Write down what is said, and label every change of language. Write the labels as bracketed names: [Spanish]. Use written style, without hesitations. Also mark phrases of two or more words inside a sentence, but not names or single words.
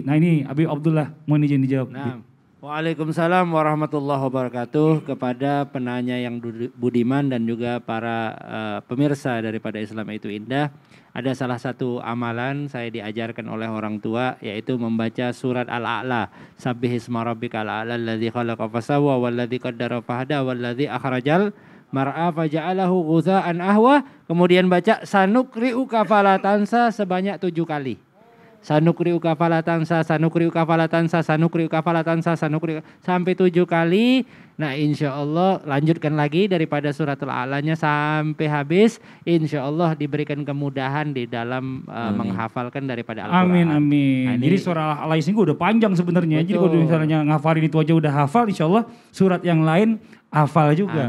[Indonesian] Nah ini Abi Abdullah, mohon izin dijawab. Nah. [Arabic] وعليكم السلام ورحمة الله وبركاته [Indonesian] kepada penanya yang budiman dan juga para pemirsa daripada Islam itu Indah. Ada salah satu amalan saya diajarkan oleh orang tua, yaitu membaca surat Al-A'la. [Arabic] سبح اسم ربك الأعلى الذي خلق فسوى والذي قدر فهدى والذي أخرج المرعى فجعله غثاء أحوى. [Indonesian] Kemudian baca [Arabic] سنقرئك فلا تنسى [Indonesian] sebanyak 7 kali. [Arabic] سنقرئك فلا تنسى، سنقرئك فلا تنسى، سنقرئك فلا تنسى، سنقرئك [Indonesian] sampai 7 kali. Nah insya Allah lanjutkan lagi daripada surat Al-A'lanya sampai habis. Insya Allah diberikan kemudahan di dalam menghafalkan daripada Al-Quran. Amin, amin. Nah, jadi surat Al-A'la ini udah panjang sebenarnya. Jadi kalau misalnya ngafalin itu aja udah hafal, insya Allah surat yang lain hafal juga.